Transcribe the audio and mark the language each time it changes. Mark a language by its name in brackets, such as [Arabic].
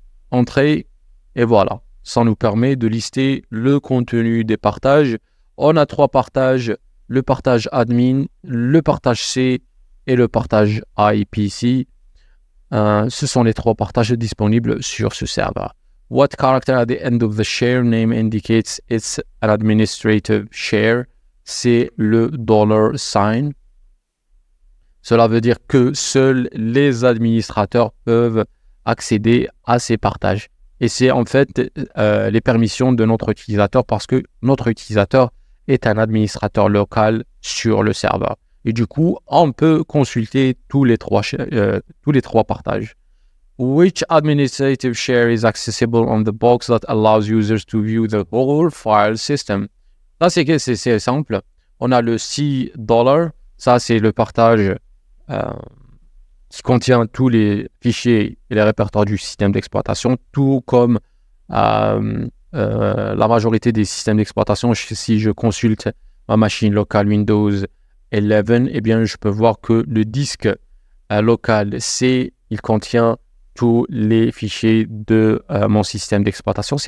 [French] Entrée et voilà, ça nous permet de lister le contenu des partages. On a 3 partages, le partage admin, le partage C et le partage IPC. Ce sont les 3 partages disponibles sur ce serveur. [English] What character at the end of the share name indicates it's an administrative share? [French] C'est le $sign. Cela veut dire que seuls les administrateurs peuvent accéder à ces partages. Et c'est en fait les permissions de notre utilisateur parce que notre utilisateur est un administrateur local sur le serveur. Et du coup, on peut consulter tous les 3 partages. [English] Which administrative share is accessible on the box that allows users to view the whole file system? [French] Ça, c'est simple. On a le $, ça c'est le partage qui contient tous les fichiers et les répertoires du système d'exploitation, tout comme la majorité des systèmes d'exploitation. Si je consulte ma machine locale Windows 11, eh bien, je peux voir que le disque local C, il contient tous les fichiers de mon système d'exploitation.